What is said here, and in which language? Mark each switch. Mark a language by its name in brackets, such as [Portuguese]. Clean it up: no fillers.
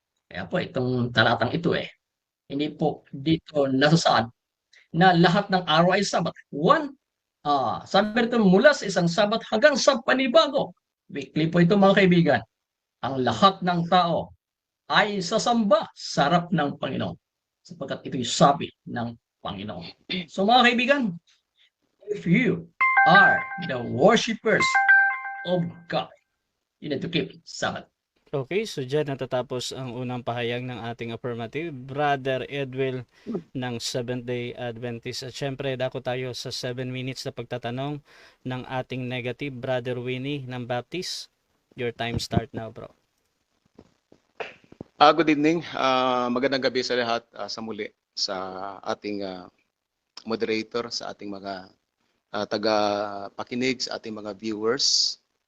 [Filipino] Kaya po itong talatang ito hindi po dito nasasaad na lahat ng araw ay Sabbath. Sabi ito, mula sa isang Sabbath hanggang sa panibago. Weekly po ito, mga kaibigan. Ang lahat ng tao ay sasamba sa harap ng Panginoon, sapagkat ito'y sabi ng Panginoon. So mga kaibigan, [English] if you are the worshipers of God, you need to keep Sabbath. [Filipino] Okay, so dyan natatapos ang unang pahayag ng ating affirmative. Brother Edwil ng Seventh-day Adventist. At syempre, dako tayo sa 7 minutes na pagtatanong ng ating negative. Brother Winnie ng Baptist. [English] Your time start now, bro. Good evening. [Filipino] Magandang gabi sa lahat sa muli sa ating moderator, sa ating mga taga-pakinig, sa ating mga viewers.